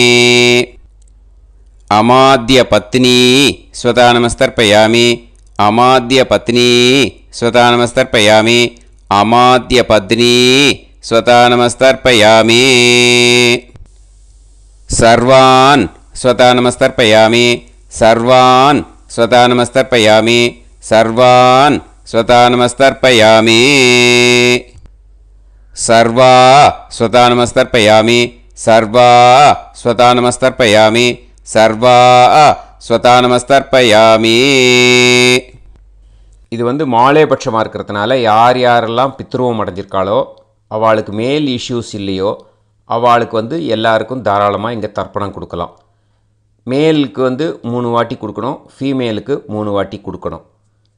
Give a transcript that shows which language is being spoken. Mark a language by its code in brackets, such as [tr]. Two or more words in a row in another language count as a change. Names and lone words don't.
[sa] अमाद्यपत्नी स्वधा नमस्तर्पयामि अमाद्यपत्नी स्वधा नमस्तर्पयामि अमाद्यपत्नी स्वधा नमस्तर्पयामि सर्वान् स्वधा नमस्तर्पयामि सर्वान् स्वधा नमस्तर्पयामि सर्वान् स्वधा नमस्तर्पयामि सर्वा स्वधा नमस्तर्पयामि सर्वा स्वधा नमस्तर्पयामि सर्वा स्वधा नमस्तर्पयामि [ta] இது மாலேபட்சமாக இருக்கிறதுனால யார் யாரெல்லாம் பித்ருவம் அடைஞ்சிருக்காளோ அவளுக்கு மேல் இஷ்யூஸ் இல்லையோ அவளுக்கு எல்லாருக்கும் தாராளமாக இங்கே தர்ப்பணம் கொடுக்கலாம். மேலுக்கு 3 வாட்டி கொடுக்கணும், ஃபீமேலுக்கு 3 வாட்டி கொடுக்கணும்.